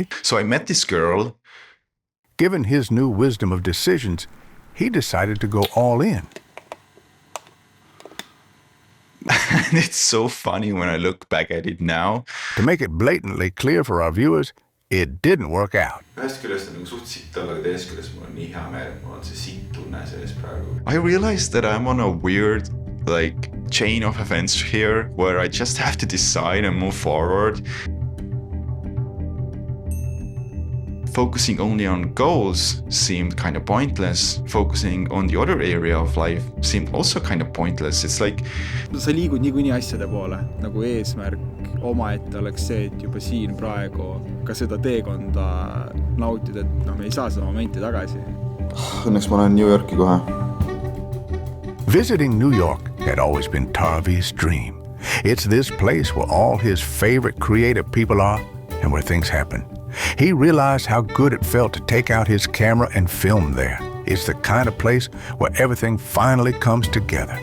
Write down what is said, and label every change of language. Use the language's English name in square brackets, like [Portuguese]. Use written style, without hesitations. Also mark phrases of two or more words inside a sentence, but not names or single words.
[English] So I met this girl. Given his new wisdom of decisions, he decided to go all in. And it's so funny when I look back at it now. To make it blatantly clear for our viewers, it didn't work out. [Estonian] Ühest küljest on nagu suht sitt olla, aga teisest küljest mul on nii hea meel, et mul on see sitt tunne sees praegu. [English] I realized that I'm on a weird chain of events here where I just have to decide and move forward. Focusing only on goals seemed kind of pointless. Focusing on the other area of life seemed also kind of pointless. It's like... [Estonian] Sa liigud niikuinii asjade poole, nagu eesmärk omaette oleks see, et juba siin praegu ka seda teekonda nautida, et me ei saa seda momenti tagasi. Õnneks ma olen New Yorki kohe. [English] Visiting New York had always been Tarvi's dream. It's this place where all his favorite creative people are and where things happen. He realized how good it felt to take out his camera and film there. It's the kind of place where everything finally comes together.